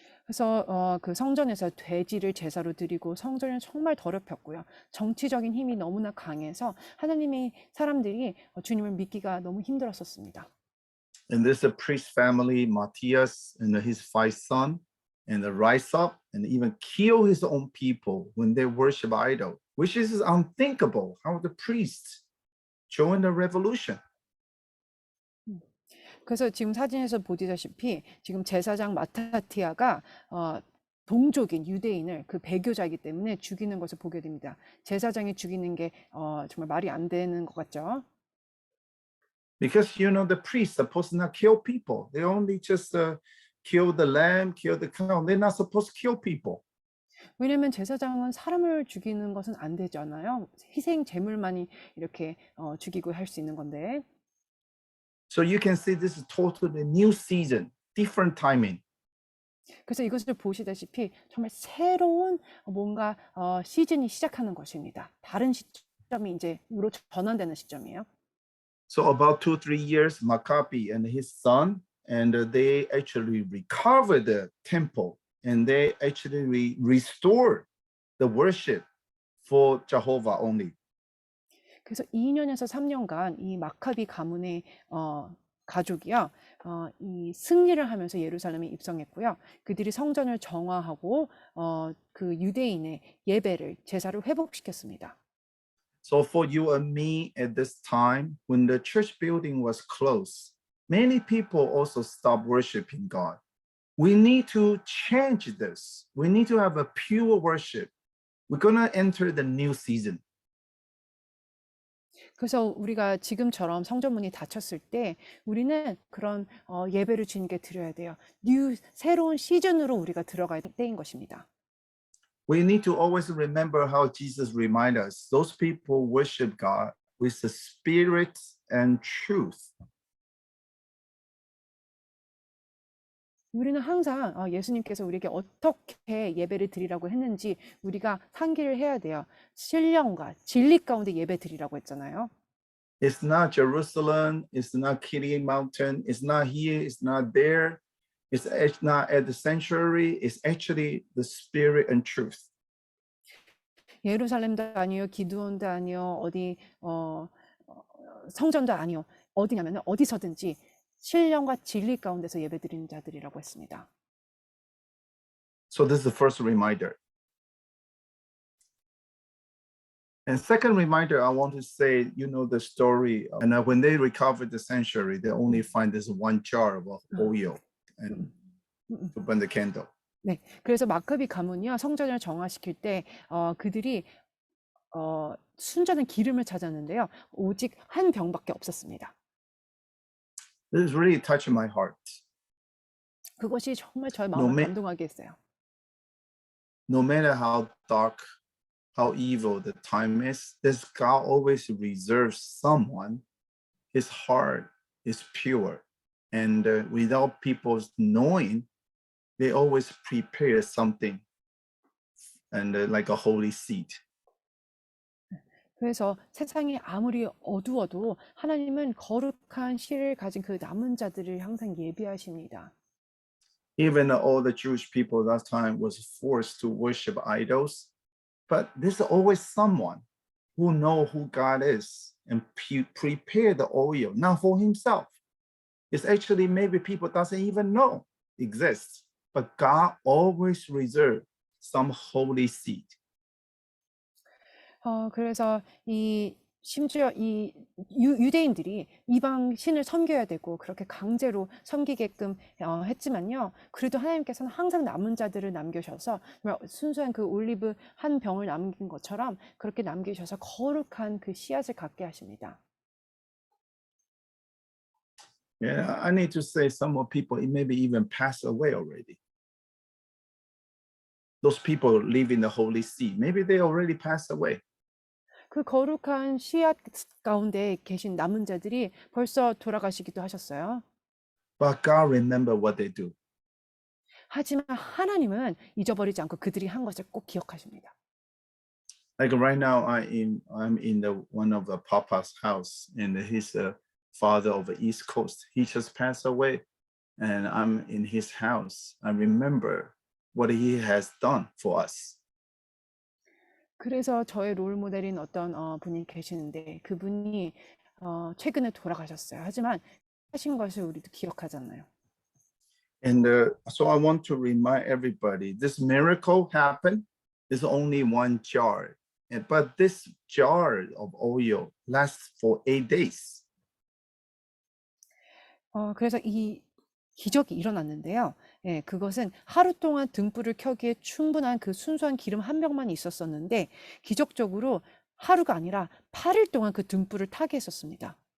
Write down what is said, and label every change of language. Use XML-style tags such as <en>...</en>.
<ko>그래서 그 성전에서 돼지를 제사로 드리고 성전은 정말 더럽혔고요. 정치적인 힘이 너무나 강해서 하나님의 사람들이 주님을 믿기가 너무 힘들었었습니다.</ko> <en>And there's a priest family, Matthias, and his 5 sons, and they rise up and even kill his own people when they worship idol, which is unthinkable. How the priests join the revolution.</en> <ko>그래서 지금 사진에서 보시다시피 지금 제사장 마타티아가 동족인 유대인을 그 배교자이기 때문에 죽이는 것을 보게 됩니다. 제사장이 죽이는 게 정말 말이 안 되는 것 같죠?</ko> <en>Because the priests supposed to not kill people. They only just kill the lamb, kill the cow. They're not supposed to kill people.</en> <ko>왜냐면 제사장은 사람을 죽이는 것은 안 되잖아요. 희생 제물만이 이렇게 죽이고 할 수 있는 건데.</ko> <en>So you can see this is totally new season, different timing.</en> <ko>그래서 이것을 보시다시피 정말 새로운 뭔가 시즌이 시작하는 것입니다. 다른 시점이 이제로 전환되는 시점이에요.</ko> <en>So about 2-3 years, Maccabi and his son, and they actually recovered the temple, and they actually restored the worship for Jehovah only.</en> <ko>그래서 2년에서 3년간 이 마카비 가문의 가족이요, 이 승리를 하면서 예루살렘에 입성했고요. 그들이 성전을 정화하고 그 유대인의 예배를 제사를 회복시켰습니다.</ko> <en>So for you and me at this time, when the church building was closed, many people also stopped worshiping God. We need to change this. We need to have a pure worship. We're gonna enter the new season.</en> <ko>그래서 우리가 지금처럼 성전문이 닫혔을 때 우리는 그런 예배를 주님께 드려야 돼요. 새로운 시즌으로 우리가 들어갈 때인 것입니다.</ko> <en>We need to always remember how Jesus reminded us. Those people worship God with the spirit and truth.</en> <ko>우리는 항상 예수님께서 우리에게 어떻게 예배를 드리라고 했는지 우리가 상기를 해야 돼요. 신령과 진리 가운데 예배 드리라고 했잖아요.</ko> <en>It's not Jerusalem, it's not Kiddie Mountain, it's not here, it's not there, it's not at the sanctuary, it's actually the spirit and truth.</en> <ko>예루살렘도 아니요, 기드온도 아니요, 어디 성전도 아니요. 어디냐면 어디서든지 신령과 진리 가운데서 예배드리는 자들이라고 했습니다.</ko> <en>So this is the first reminder. And second reminder, I want to say, the story. And when they recovered the sanctuary, they only find this one jar of oil and to burn the candle.</en> <ko>네, 그래서 마카비 가문이요 성전을 정화시킬 때 그들이 순전한 기름을 찾았는데요, 오직 한 병밖에 없었습니다.</ko> <en>This really touched my heart.</en> <ko>그것이 정말 저의 마음을 감동하게 했어요.</ko> <en>No matter how dark, how evil the time is, this God always reserves someone. His heart is pure, and without people knowing, they always prepare something, and like a holy seed.</en> <ko>그래서 세상이 아무리 어두워도 하나님은 거룩한 씨를 가진 그 남은 자들을 항상 예비하십니다.</ko> <en>Even all the Jewish people that time was forced to worship idols, but there's always someone who know who God is and prepare the oil, not for himself. It's actually maybe people doesn't even know exists, but God always reserve some holy seed.</en> <ko>그래서 심지어 이 유대인들이 이방 신을 섬겨야 되고 그렇게 강제로 섬기게끔 했지만요. 그래도 하나님께서는 항상 남은 자들을 남겨셔서 순수한 그 올리브 한 병을 남긴 것처럼 그렇게 남기셔서 거룩한 그 씨앗을 갖게 하십니다.</ko> <en>Yeah, I need to say some more people maybe even passed away already. Those people live in the holy seed. Maybe they already passed away.</en> <ko>그 거룩한 씨앗 가운데 계신 남은 자들이 벌써 돌아가시기도 하셨어요.</ko> <en>But God remember what they do.</en> <ko>하지만 하나님은 잊어버리지 않고 그들이 한 것을 꼭 기억하십니다.</ko> <en>Like right now, I'm in one of the Papa's house, and he's the father of the East Coast. He just passed away, and I'm in his house. I remember what he has done for us.</en> <ko>그래서 저의 롤 모델인 어떤 분이 계시는데 그분이 최근에 돌아가셨어요. 하지만 하신 것을 우리도 기억하잖아요.</ko> <en>And so I want to remind everybody, this miracle happened is only one jar. But this jar of oil lasts for 8 days.</en> <ko>그래서 이 기적이 일어났는데요. 예, 그것은 하루 동안 등불을 켜기에 충분한 그 순수한 기름 한 병만 있었었는데 기적적으로 하루가 아니라 8일 동안 그 등불을 타게 했었습니다.</ko>